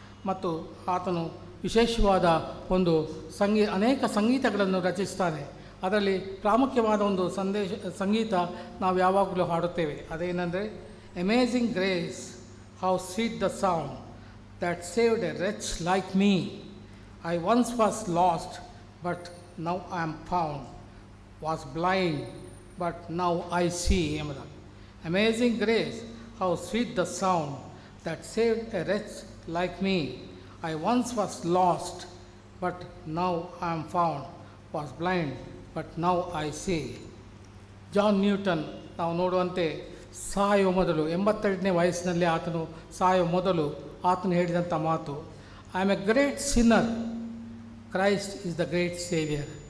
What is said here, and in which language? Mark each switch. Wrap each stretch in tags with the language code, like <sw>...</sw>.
<kn>ಮತ್ತು ಆತನು ವಿಶೇಷವಾದ ಒಂದು ಅನೇಕ ಸಂಗೀತಗಳನ್ನು ರಚಿಸ್ತಾನೆ. ಅದರಲ್ಲಿ ಪ್ರಾಮುಖ್ಯವಾದ ಒಂದು ಸಂಗೀತ ನಾವು ಯಾವಾಗಲೂ ಹಾಡುತ್ತೇವೆ. ಅದೇನೆಂದರೆ,</kn> <en>Amazing grace, how sweet the sound that saved a wretch like me. I once was lost, but now I am found. Was blind, but now I see. Amazing grace, how sweet the sound that saved a wretch like me. I once was lost, but now I am found. Was blind, but now I see.</en> <kn>John Newton ನಾವು ನೋಡುವಂತೆ ಸಾಯುವ ಮೊದಲು 82ನೇ ವಯಸ್ಸಿನಲ್ಲಿ ಆತನು ಸಾಯುವ ಮೊದಲು ಆತನು ಹೇಳಿದಂಥ ಮಾತು,</kn> <en>I am a great sinner, Christ is the great saviour.</en>